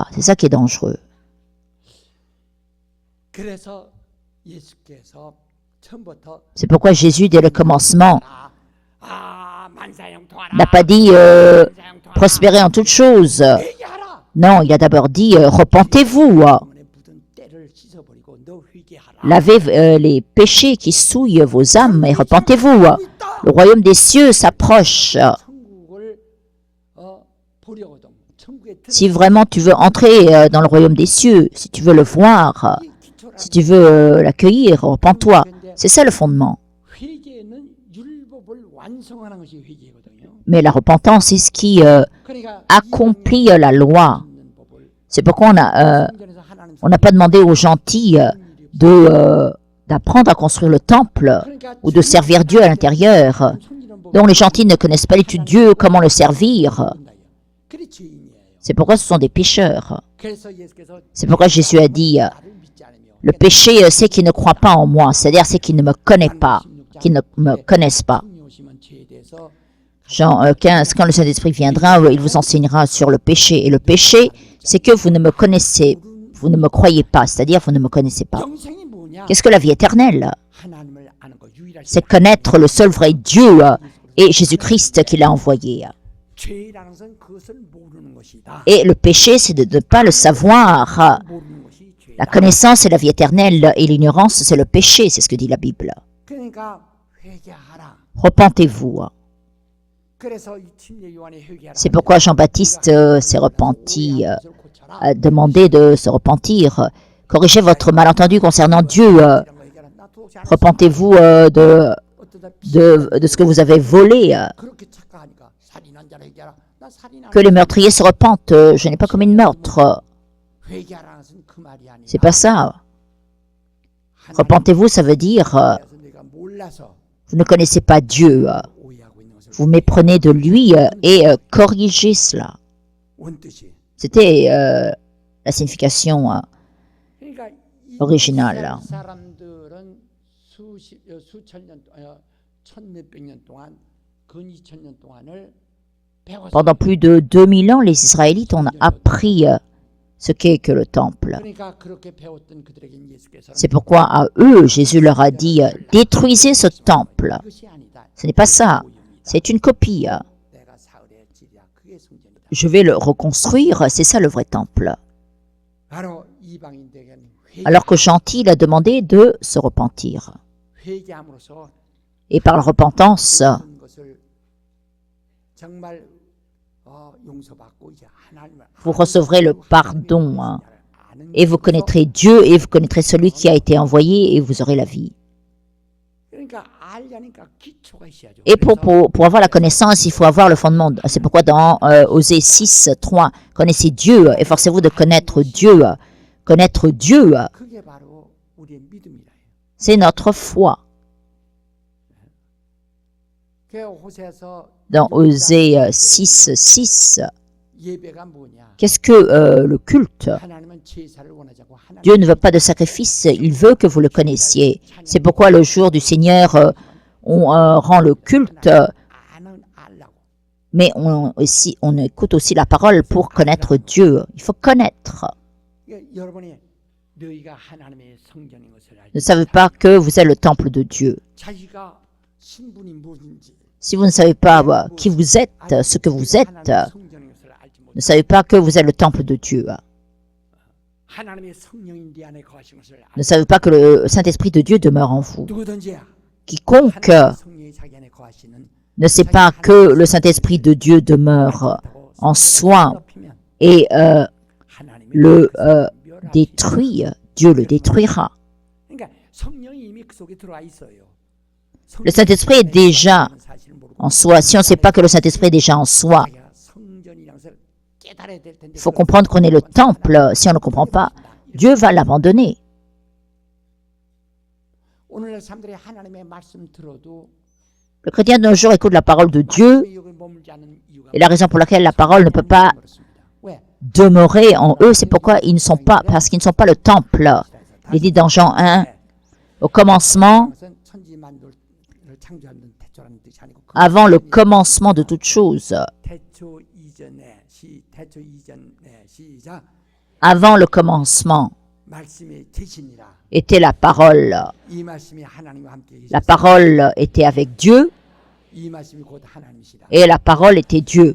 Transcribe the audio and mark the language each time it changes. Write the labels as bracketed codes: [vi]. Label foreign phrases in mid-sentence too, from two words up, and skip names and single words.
[fr] C'est ça qui est dangereux. [ko] 처음부터 [fr] C'est pourquoi Jésus, dès le commencement, [ko] 만사형통하라. [fr] n'a pas dit prospérer en toutes choses. [ko] 회개하라. [fr] Non, il a d'abord dit repentez-vous, [ko] 때문에 묻은 때를 씻어버리고 너 회개하라. [fr] lavez les péchés qui souillent vos âmes et repentez-vous. Le royaume des cieux s'approche. [ko] 천국을 보려거든. 천국에 [fr] Si vraiment tu veux entrer dans le royaume des cieux, si tu veux le voir, si tu veux l'accueillir, repens-toi. C'est ça le fondement. [ko] 회개는 율법을 완성하는 것이 회개거든요. [fr] Mais la repentance, c'est ce qui [ko] 그러니까 [fr] accomplit la loi. [ko] 있는 법을 [fr] C'est pourquoi [ko] 성전에서 하나님 [fr] on n'a pas demandé aux gentils d'apprendre à construire le temple ou de servir Dieu à l'intérieur. Donc les gentils ne connaissent pas l'étude de Dieu, comment le servir. [ko] 그게 죄인이에요. [fr] C'est pourquoi ce sont des pécheurs. [ko] 그래서 예수께서 [fr] C'est pourquoi Jésus a dit, [ko] 나를 믿지 않으며 [fr] le péché, c'est qu'il ne croit pas en moi, c'est-à-dire c'est qu'il ne me connaît pas, qu'ils ne me connaissent pas. [ko] 성령 오시면 죄에 대해서 [fr] Jean 15, quand le Saint-Esprit viendra, il vous enseignera sur le péché. Et le péché, c'est que vous ne me connaissez, vous ne me croyez pas, c'est-à-dire vous ne me connaissez pas. [ko] 영생이 뭐냐? [fr] Qu'est-ce que la vie éternelle? [ko] 하나님을 아는 거 유일할 [fr] C'est connaître le seul vrai Dieu et Jésus-Christ qui l'a envoyé. [ko] 죄라는 것은 그것을 모르는 것이다. [fr] Et le péché, c'est de ne pas le savoir. [ko] 모르는 것이 죄다. [fr] La connaissance, c'est la vie éternelle et l'ignorance, c'est le péché, c'est ce que dit la Bible. [ko] 그러니까 회개하라. [fr] Repentez-vous. [ko] 그래서 이 침례 요한의 회개하라. [fr] C'est pourquoi Jean-Baptiste s'est repenti, a demandé de se repentir. Corrigez votre malentendu concernant Dieu. Repentez-vous de ce que vous avez volé. [ko] 그렇게 착각하니까 살인한 자를 회개하라. 나 살인한 [fr] Que les meurtriers se repentent. Je n'ai pas commis de meurtre. [ko] 회개하라는 것은 그 말이 아니라. [fr] C'est pas ça. Repentez-vous, ça veut dire [ko] 그래서 내가 몰라서 [fr] vous ne connaissez pas Dieu. [ko] 오해하고 있는 것을 [fr] Vous méprenez de lui et corrigez cela. [ko] 원뜻이. [fr] C'était la signification [ko] 그러니까 이 [fr] originale. [ko] 이스라엘 사람들은 수천 년, 천몇백 년 동안 근 2000년 동안을 배웠어요. [fr] Pendant plus de 2000 ans, les Israélites ont appris ce qu'est que le temple. [ko] 그러니까 그렇게 배웠던 그들에게 예수께서 [fr] C'est pourquoi à eux, Jésus leur a dit, détruisez ce temple. [ko] 그것이 아니다. [fr] Ce n'est pas ça, c'est une copie. [ko] 내가 사흘에 지리라. 그게 성전이다. [fr] Je vais le reconstruire, c'est ça le vrai temple. [ko] 바로 이방인들에게는 [fr] Alors que Gentil a demandé de se repentir. [ko] 회개함으로써 [fr] Et par la repentance, [ko] 모든 것을 정말 용서받고 이제 하나님을 [fr] vous recevrez le pardon. [ko] 아는 [fr] Et vous connaîtrez Dieu et vous connaîtrez celui qui a été envoyé et vous aurez la vie. [ko] 그러니까 알려니까 기초가 있어야죠. [fr] Et pour avoir la connaissance, il faut avoir le fondement. C'est pourquoi dans Osée 6, 3, connaissez Dieu, efforcez-vous de connaître Dieu. Connaître Dieu, [ko] 그게 바로 우리의 믿음이라. [fr] c'est notre foi. [ko] 그 호세아서 [fr] Dans Osée 6, 6, [ko] 예배가 뭐냐? [fr] qu'est-ce que le culte? [ko] 하나님은 제사를 원하지 않고 하나님 [fr] Dieu ne veut pas de sacrifice, il veut que vous le connaissiez. C'est pourquoi le jour du Seigneur, on rend le culte, [ko] 아는 알라고. [fr] mais on écoute aussi la parole pour connaître Dieu. Il faut connaître. [ko] 그러니까 여러분이 너희가 하나님의 성전인 것을 [fr] Ne [ko] 알지. [fr] savez pas que vous êtes le temple de Dieu. [ko] 자기가 신분이 무엇인지 [fr] Si vous ne savez pas qui vous êtes, ce que vous êtes, [ko] 하나님의 성전인 것을 알지 못. [fr] ne savez pas que vous êtes le temple de Dieu. [ko] 하나님의 성령인 네 안에 거하신 것을 [fr] Ne savez pas que le Saint-Esprit de Dieu demeure en vous. [ko] 누구든지 [fr] Quiconque [ko] 하나님의 성령이 자기 안에 거하시는 [fr] ne sait pas que le Saint-Esprit de Dieu demeure en soi et le détruit, Dieu le détruira. [ko] 그러니까 성령이 이미 그 속에 들어와 있어요. [fr] Le Saint-Esprit est déjà en soi. Si on ne sait pas que le Saint-Esprit est déjà en soi, il faut comprendre qu'on est le temple. Si on ne comprend pas, Dieu va l'abandonner. [ko] 오늘날 사람들이 하나님의 말씀 들어도 [fr] Le chrétien de nos jours écoute la parole de Dieu [ko] 여기 머물지 않는 이유가 [fr] et la raison pour laquelle la parole ne peut pas [ko] 왜? [fr] demeurer en eux, c'est pourquoi ils ne sont pas, parce qu'ils ne sont pas le temple. Il est dit dans Jean 1, au commencement, [ko] 그것은 천지만물을 창조하는 태초라는 뜻이 아니고 그 [fr] avant le commencement de toute chose, [ko] 태초 이전에 시작 [fr] avant le commencement, [ko] 말씀이 계시니라. [fr] était la parole. [ko] 이 말씀이 하나님과 함께 [fr] La [ko] 계셨습니다. [fr] parole était avec Dieu [ko] 이 말씀이 곧 하나님이시다. [fr] et la parole était Dieu.